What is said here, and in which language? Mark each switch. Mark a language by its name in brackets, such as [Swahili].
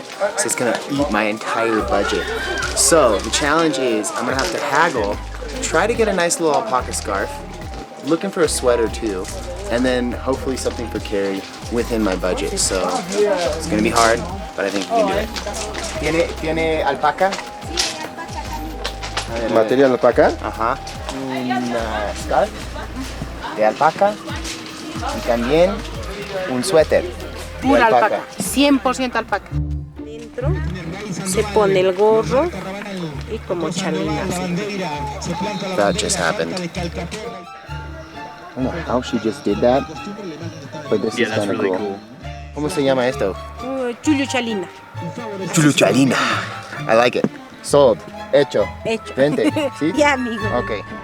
[English] So it's gonna eat my entire budget. So the challenge is I'm gonna have to haggle, try to get a nice little alpaca scarf, looking for a sweater too, and then hopefully something for Carrie within my budget. So it's gonna be hard, but I think we can do it. [Spanish] ¿Tiene alpaca? Material alpaca? Ajá. Un scarf de alpaca y también un suéter. Pura alpaca, 100% alpaca. Dentro se pone el gorro y como chalina. [English] That just happened. I don't know how she just did that, but this is kind of really cool. [Spanish] ¿Cómo se llama esto? Chuluchalina. [English] Chuluchalina. I like it. Sold. [Spanish] Hecho. Hecho. Vente. ¿Sí? Ya, amigo. [English] Okay.